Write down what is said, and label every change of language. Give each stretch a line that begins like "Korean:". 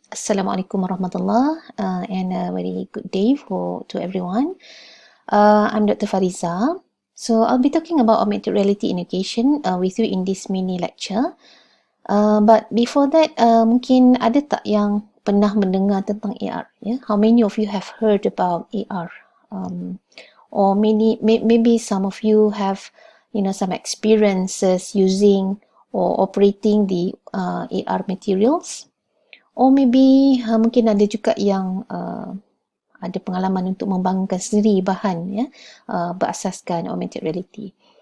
English: Assalamualaikum warahmatullah, and a very good day to everyone. I'm Dr. Fariza. So I'll be talking about augmented reality in education with you in this mini lecture. But before that,
Malay: mungkin ada tak yang pernah mendengar tentang AR?
English: Yeah? How many of you have heard about AR? Or maybe some of you have, some experiences using or operating the AR materials. Or maybe
Malay: mungkin ada juga yang ada pengalaman untuk membangunkan sendiri bahan berasaskan augmented reality.